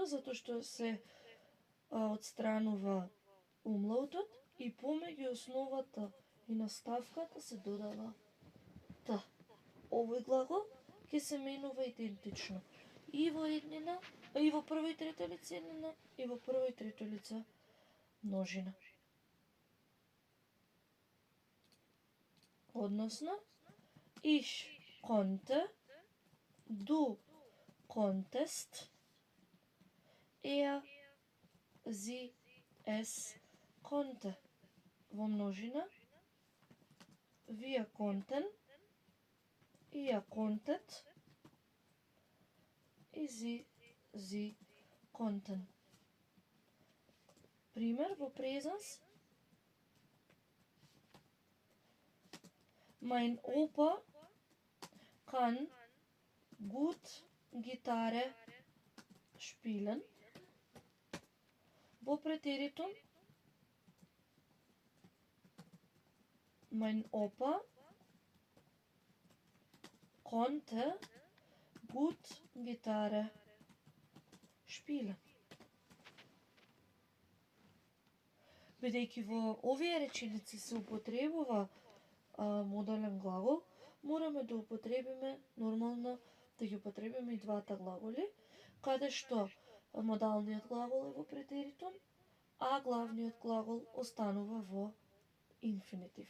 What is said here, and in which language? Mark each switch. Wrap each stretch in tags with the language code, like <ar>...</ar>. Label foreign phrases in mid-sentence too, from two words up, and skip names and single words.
<mk>Затоа што се отстранува умлаутот и помеѓу основата и наставката се додава т. Овој глагол ќе се менува идентично и во еднина, и во прво и трето лице еднина, и во прво и трето лице множина. Односно,</mk> <de>ich konnte, du konntest, sie, es konnte.</de> <mk>Во множина,</mk> <de>wir konnten, ihr konntet, и sie konnten.</de> <mk>Пример во презенс.</mk> <de>Mein Opa kann gut Gitarre spielen.</de> <mk>Во претеритум</mk> <de>mein Opa konnte gut Gitarre spielen.</de> <mk>Бидејќи во овие реченици се употребува модален глагол, мораме да употребиме нормално да ги употребиме и двата глаголи, каде што модалниот глагол е во претеритум, а главниот глагол останува во инфинитив.</mk>